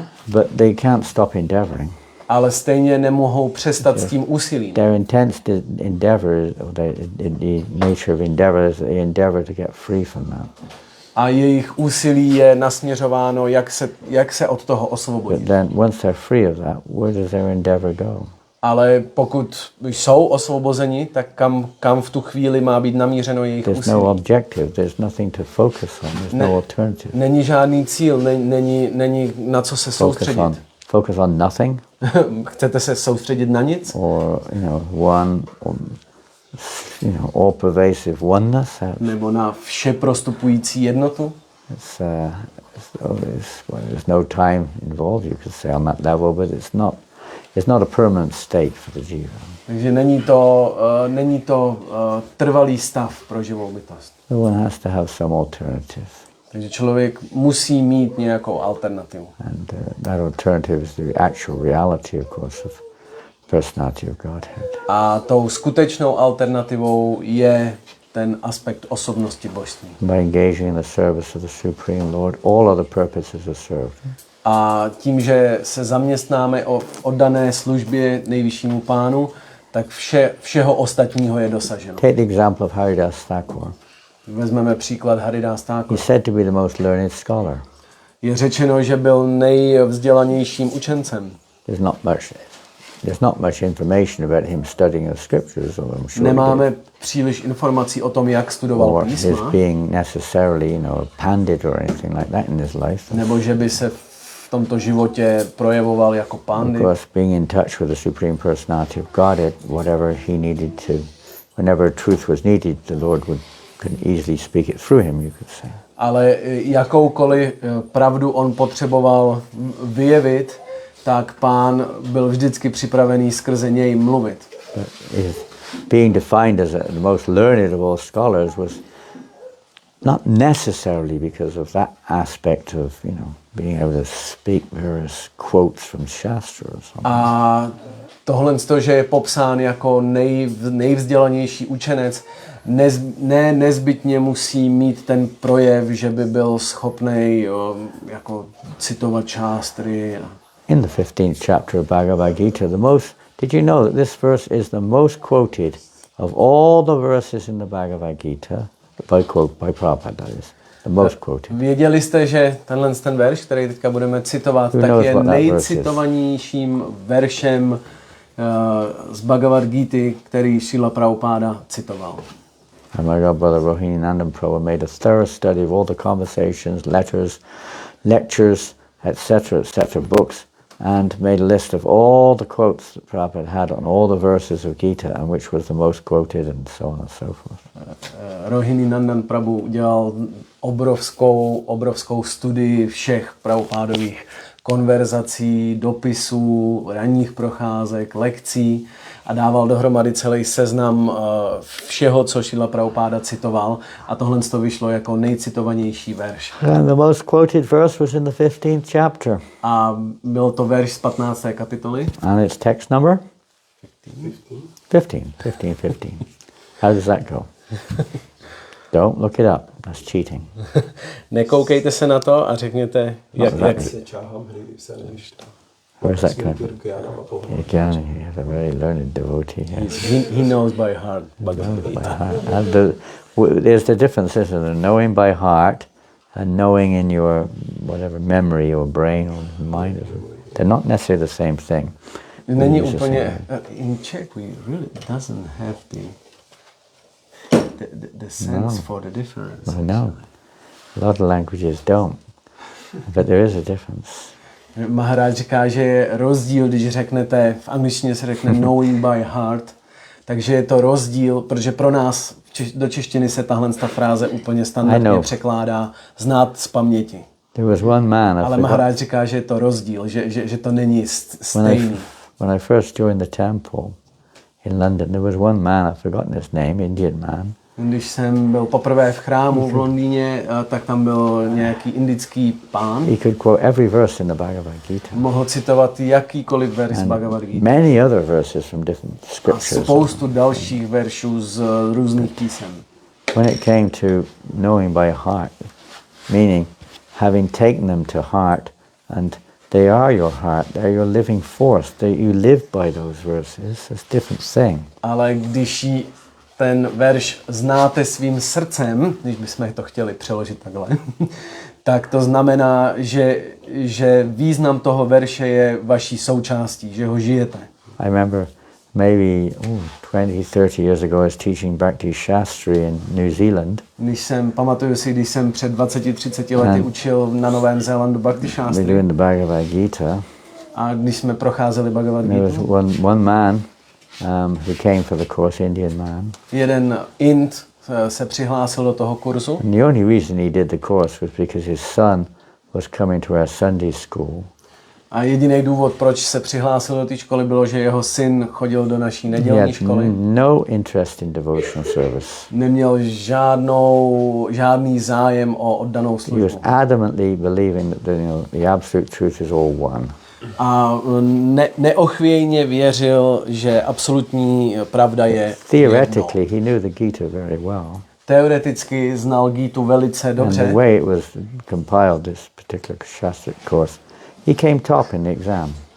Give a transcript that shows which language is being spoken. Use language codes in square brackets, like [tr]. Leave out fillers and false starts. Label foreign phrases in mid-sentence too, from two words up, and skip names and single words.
[en] But they can't stop endeavoring. [cs] ale stejně nemohou přestat s tím úsilím. [en] Their intense endeavor, or the nature of endeavor, is they endeavor to get free from that. [cs] A jejich úsilí je nasměřováno, jak se od toho [en] But [cs] osvobodit. [en] then once they're free of that, where does their endeavor go? [cs] Ale pokud jsou osvobozeni, tak kam v tu chvíli má být namířeno jejich [en] There's [cs] úsilí? [en] no objective, there's nothing to focus on, there's no alternative. [cs] Není žádný cíl, není na co se soustředit. [en] Focus on nothing, [cs] Chcete se soustředit na nic? [en] or one, all pervasive oneness. [cs] Nebo na vše prostupující jednotu? [en] There's no time involved, you could say, on that level, but it's not a permanent state for the jiva. [cs] Takže není to trvalý stav pro živou bytost. [en] So one has to have some alternative, [cs] Takže člověk musí mít nějakou alternativu. [en] and that alternative is the actual reality, of course, of personality of Godhead. [cs] A tou skutečnou alternativou je ten aspekt osobnosti božství. [en] By engaging in the service of the Supreme Lord, all other purposes are served. [cs] A tím, že se zaměstnáme o oddané službě nejvyššímu pánu, tak všeho ostatního je dosaženo. [en] Take the example of Haridas Thakur. [cs] Vezmeme příklad Haridas Thakur. [en] He's said to be the most learned scholar. [cs] Je řečeno, že byl nejvzdělanějším učencem. [en] There's not much information about him studying the scriptures, or I'm sure [cs] Nemáme příliš informací o tom, jak studoval [en] or his [cs] písma, [en] being necessarily, a pandit or anything like that in his life. [cs] nebo že by se v tomto životě projevoval jako [en] Of [cs] pandit. [en] course, being in touch with the Supreme Personality of Godhead, whatever he needed to, whenever truth was needed, the Lord could easily speak it through him, you could say. [cs] Ale jakoukoliv pravdu on potřeboval vyjevit, tak pán byl vždycky připravený skrze něj mluvit. [en] But being defined as the most learned of all scholars was not necessarily because of that aspect of, being able to speak various quotes from Shastra or something. [cs] A tohle z toho, že je popsán jako nejvzdělanější učenec, nezbytně musí mít ten projev, že by byl schopný jako citovat šástry. [en] In the 15th chapter of Bhagavad Gita, did you know that this verse is the most quoted of all the verses in the Bhagavad Gita, by Prabhupada, that is. The most quoted. [cs] Věděli jste, že ten verš, který teďka budeme citovat, [en] Who [cs] tak [en] knows [cs] je [en] what that verse is? [cs] nejcitovanějším veršem z Bhagavad Gity, který Šrila Prabhupáda citoval. [en] And my godbrother Rohinandan Prabhu made a thorough study of all the conversations, letters, lectures, etc., books, and made a list of all the quotes that Prabhupada had on all the verses of Gita and which was the most quoted and so on and so forth. [cs] Rohinandan Prabhu udělal obrovskou studii všech Prabhupádových konverzací, dopisů, ranních procházek, lekcí a dával dohromady celý seznam všeho, co Šrila Prabhupáda citoval, a tohle to vyšlo jako nejcitovanější verš. [en] And the most quoted verse was in the 15th chapter. [cs] A byl to verš z 15. kapitoly. [en] And its text number? 15. How does that go? Don't look it up. That's cheating. [cs] Nekoukejte se na to a řekněte, jak [en] Where's that coming? Again, he's a very learned devotee. he knows by heart. By heart. And there's the difference, isn't there? Knowing by heart and knowing in your whatever memory or brain or mind. They're not necessarily the same thing. [cs] Není úplně, [en] in Czech we really doesn't have the sense for the difference. I know. A lot of languages don't. But there is a difference. [cs] Maharaj říká, že je rozdíl, když řeknete, v angličtině se řekne [en] knowing by heart, [cs] takže je to rozdíl, protože pro nás do češtiny se tahle fráze úplně standardně překládá znát z paměti. [en] There was one man, [cs] ale Maharaj říká, že je to rozdíl, že to není stejný. [en] When I first joined the temple in London, there was one man, I've forgotten his name, Indian man. [cs] Když jsem byl poprvé v chrámu v Londýně, tak tam byl nějaký indický pán. [en] He could quote every verse in the Bhagavad Gita. [cs] Mohl citovat jakýkoliv verš z Bhagavad Gita. [en] Many other verses from different scriptures. [cs] A spoustu dalších veršů z různých písem. [en] When it came to knowing by heart, meaning having taken them to heart, and they are your heart, they're your living force, you live by those verses, it's a different thing. [cs] Ale když ten verš znáte svým srdcem, když bychom to chtěli přeložit takhle, tak to znamená, že význam toho verše je vaší součástí, že ho žijete. [en] I remember maybe 20-30 years ago I was teaching Bhakti Shastri in New Zealand. [cs] Pamatuju si, když jsem před 20-30 lety učil na Novém Zélandu Bhakti Shastri. [en] We doing the Bhagavad Gita. [cs] A když jsme procházeli Bhagavad Gita. [en] There was one man who came for the course, Indian man. [cs] Jeden Ind se přihlásil do toho kurzu. [en] And the only reason he did the course was because his son was coming to our Sunday school. [cs] A jediný důvod, proč se přihlásil do té školy, bylo, že jeho syn chodil do naší nedělní školy. [en] No interest in devotional service. [cs] Neměl žádný zájem o oddanou službu. [en] He was adamantly believing that the absolute truth is all one. [cs] A neochvějně věřil, že absolutní pravda je [en] Theoretically, he knew the Gita very well. [cs] Teoreticky znal Gítu velice dobře. [en] And the way it was compiled, this particular Shastric course, he came top in the exam.